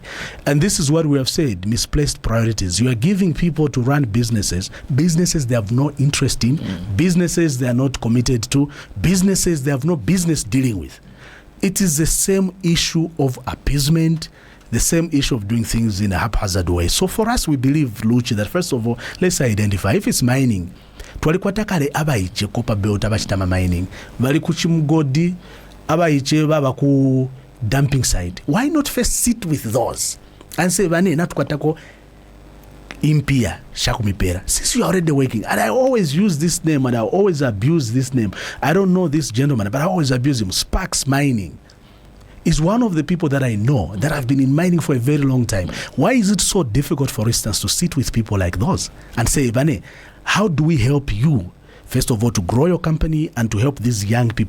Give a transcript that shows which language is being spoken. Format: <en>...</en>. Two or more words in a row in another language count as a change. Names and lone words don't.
<en>And this is what we have said, misplaced priorities. You are giving people to run businesses they have no interest in, businesses they are not committed to, businesses they have no business dealing with. It is the same issue of appeasement, the same issue of doing things in a haphazard way. So for us, we believe, Luchi, that first of all, let's identify. If it's mining,</en> <bem>twalikwata abaiche Copperbelt abachitama mining, bali kuchimugodi abaiche baba ku</bem> <en>dumping site. Why not first sit with those and say,</en> <bem>bane natukwatako impia shakumipera,</bem> <en>since you are already working? And I always use this name and I always abuse this name. I don't know this gentleman, but I always abuse him. Sparks Mining is one of the people that I know that have been in mining for a very long time. Why is it so difficult, for instance, to sit with people like those and say, Bane, how do we help you, first of all, to grow your company and to help these young people?</en>